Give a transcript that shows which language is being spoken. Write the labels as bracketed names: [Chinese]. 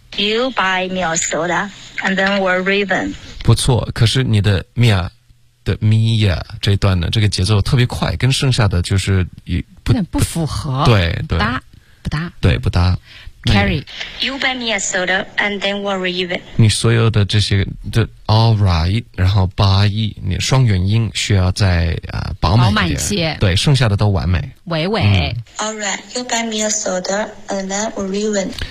[English] You buy me a soda and then we're Raven [Chinese] 不错可是你的 Mia 的 Mia 这一段呢这个节奏特别快跟剩下的就是不符合对不搭对不搭 [English] Carrie, you buy me a soda and then we're even. [Chinese] 你所有的这些的 [English] all right, [Chinese] 然后 buy, 你双元音需要再、饱满一点。饱满些。对剩下的都完美。喂喂、 [English] All right, you buy me a soda and then we're even.